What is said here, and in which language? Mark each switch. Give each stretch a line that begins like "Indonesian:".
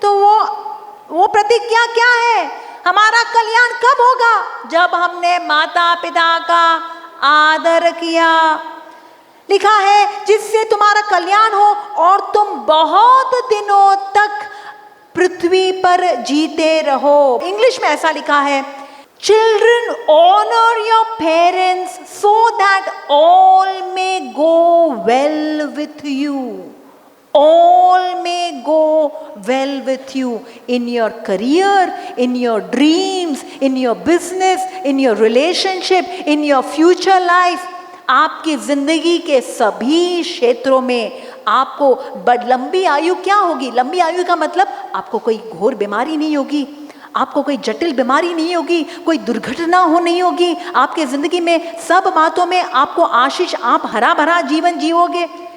Hindi: तो वो प्रतिज्ञा क्या है? हमारा कल्याण कब होगा? जब हमने माता पिता का आदर किया। लिखा है जिससे तुम्हारा कल्याण हो और तुम बहुत दिनों तक पृथ्वी पर जीते रहो। इंग्लिश में ऐसा लिखा है,
English: Children, honor your parents so that all may go well with you. All may go well with you in your career, in your dreams, in your business, in your relationship, in your future life.
Hindi: आपकी जिंदगी के सभी क्षेत्रों में आपको लंबी आयु क्या होगी? लंबी आयु का मतलब आपको कोई घोर बीमारी नहीं होगी, आपको कोई जटिल बीमारी नहीं होगी, कोई दुर्घटना नहीं होगी। आपके जिंदगी में सब बातों में आपको आशीष, आप हरा भरा जीवन जीओगे।